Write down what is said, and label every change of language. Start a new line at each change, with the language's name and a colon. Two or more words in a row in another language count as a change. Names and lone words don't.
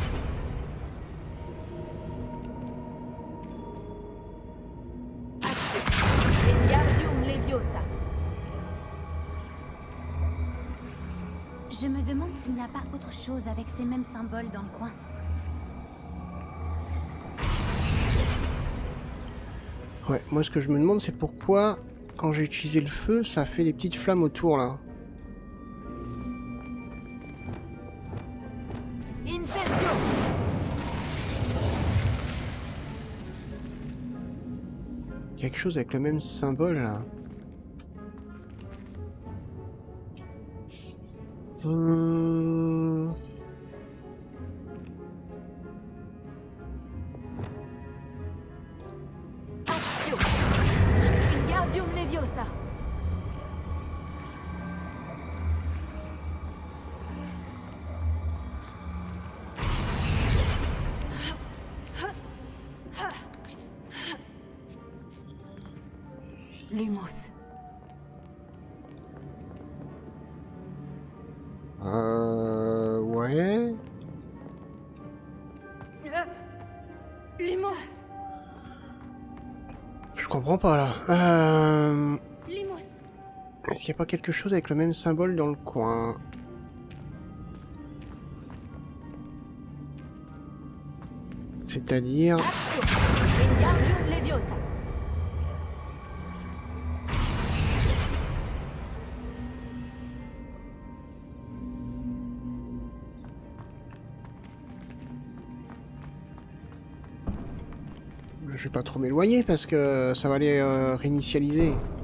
Latin: Wingardium Leviosa.
French: Je me demande s'il n'y a pas autre chose avec ces mêmes symboles dans le coin. Ouais, moi ce que je me demande c'est pourquoi quand j'ai utilisé le feu, ça fait des petites flammes autour là.
Latin: Incendio.
French: Quelque chose avec le même symbole là.
Latin: Accio. Wingardium Leviosa. Lumos.
French: Ouais.
Latin: Lumos.
French: Je comprends pas là.
Latin: Lumos.
French: Est-ce qu'il n'y a pas quelque chose avec le même symbole dans le coin? C'est-à-dire...
Latin: Accio. Wingardium Leviosa.
French: Je vais pas trop m'éloigner parce que ça va aller réinitialiser.